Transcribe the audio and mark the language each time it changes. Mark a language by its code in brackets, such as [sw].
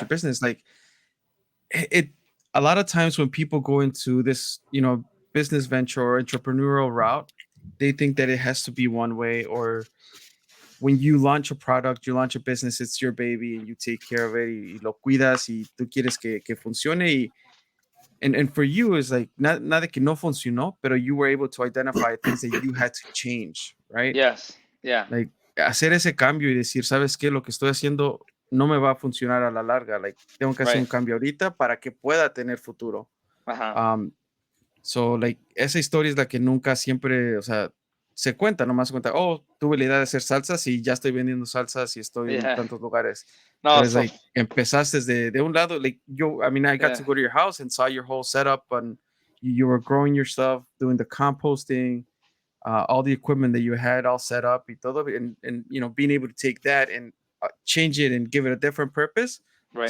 [en] your business, like it a lot of times when people go into this business venture or entrepreneurial route, they think that it has to be one way, or when you launch a product, you launch a business, it's your baby and you take care of it [es] y lo cuidas y tú quieres que funcione [en] and for you is like [es] nada que no funcionó, pero [en] you were able to identify things that you had to change, right? yes, yeah, [es] Like hacer ese cambio y decir, ¿sabes qué? Lo que estoy haciendo no me va a funcionar a la larga. Like tengo que hacer [en] right. [es] un cambio ahorita para que pueda tener futuro. [en] Uh-huh. [es] Um, so like esa historia es la que nunca siempre, o sea, se cuenta, nomás se cuenta, oh, tuve la idea de hacer salsas y ya estoy vendiendo salsas y estoy en [en] Yeah. [es] tantos lugares. No, Pero es [en] so like, [es] empezaste de un lado, [en] like, I mean, I got yeah, to go to your house and saw your whole setup and you were growing your stuff, doing the composting, all the equipment that you had all set up [es] y todo, [en] and being able to take that and change it and give it a different purpose right.